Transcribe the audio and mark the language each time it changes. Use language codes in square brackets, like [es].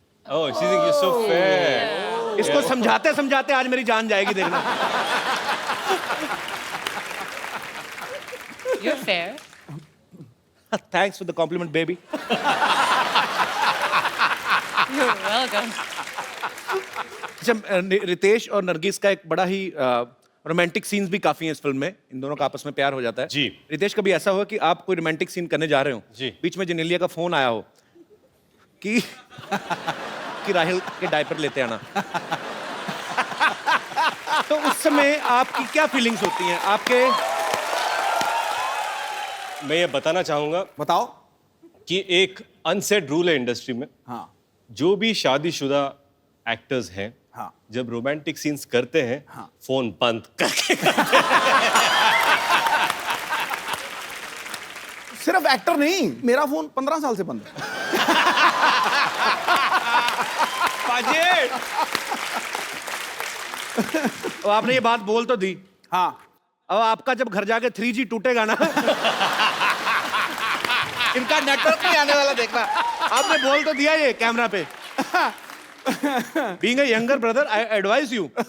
[en] Oh, she thinks you're so fair. [hi] इसको समझाते समझाते आज मेरी जान जाएगी देखना. [en] You're fair. Thanks for the compliment, baby. You're welcome. [hi] अच्छा रितेश और नरगिस का एक बड़ा ही रोमांटिक सीन्स भी काफी हैं इस फिल्म में. इन दोनों का आपस में प्यार हो जाता है. जी. रितेश कभी ऐसा हुआ कि आप कोई रोमांटिक सीन करने जा रहे हो, जी. बीच में जेनेलिया का फोन आया हो कि राहिल के डायपर लेते आना, तो उस समय आपकी क्या फीलिंग्स होती हैं आपके? मैं ये बताना चाहूंगा बताओ. कि एक अनसेड रूल है इंडस्ट्री में. हाँ. जो भी शादीशुदा एक्टर्स हैं, हाँ. जब रोमांटिक सीन्स करते हैं, हाँ. फोन बंद करके. सिर्फ एक्टर नहीं, मेरा फोन 15 साल से बंद है. तो आपने ये बात बोल तो दी. हाँ. अब आपका जब घर जाके 3G टूटेगा ना, इनका नेटवर्क नहीं आने वाला देखना. आपने बोल तो दिया ये कैमरा पे. [en] Being a younger brother, I advise you.